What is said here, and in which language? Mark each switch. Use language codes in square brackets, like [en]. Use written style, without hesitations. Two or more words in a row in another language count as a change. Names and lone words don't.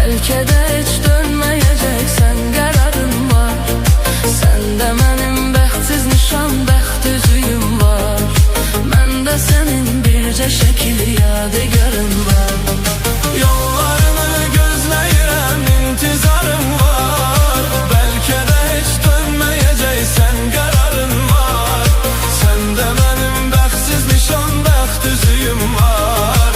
[tr] Belki de hiç dönmeyeceksen kararın var. Sende benim [az] bəxtsiz nişan, bəxt üzüyüm var. Məndə senin bircə şəkil yadigarın var. Yollarını gözləyirəm, intizarım var. [tr] Belki de hiç dönmeyeceksen kararın var. Sende benim [az] bəxtsiz nişan, bəxt üzüyüm var.